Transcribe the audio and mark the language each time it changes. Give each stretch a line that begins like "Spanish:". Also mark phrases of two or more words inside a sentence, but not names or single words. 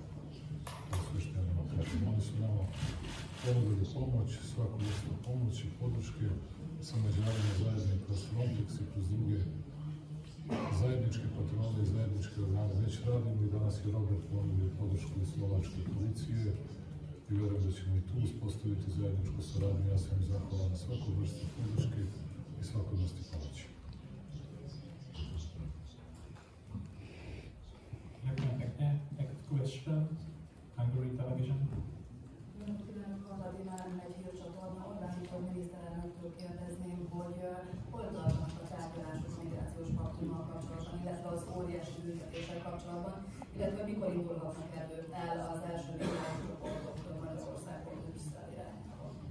Bosnian: To je sve što ja nema kažem. Oni su nama ponudili pomoć, svaku vrstu pomoći, podrške sa Mađarima zajedno kroz Frontex i kroz druge zajedničke patrole i zajedničke organe. Već radimo i danas je Robert ponudio podršku iz slovačke policije i vjerujem da ćemo i tu uspostaviti zajedničku saradnju. Ja sam im zahvalan na svaku vrstu podrške i svaku vrstu pomoći.
Slovak: Ďakujem pekne.
English: Next question. Hungary Television.
Hungarian: Egy hírcsatorna, Orbán Viktor miniszterelnöktől kérdezném, hogy hol tartanak a tárgyalások a migrációs paktummal kapcsolatban, illetve az óriási büntetéssel kapcsolatban, illetve mikor indulhatnak el az első migrációcsoportok Magyarországon Brüsszel irányába.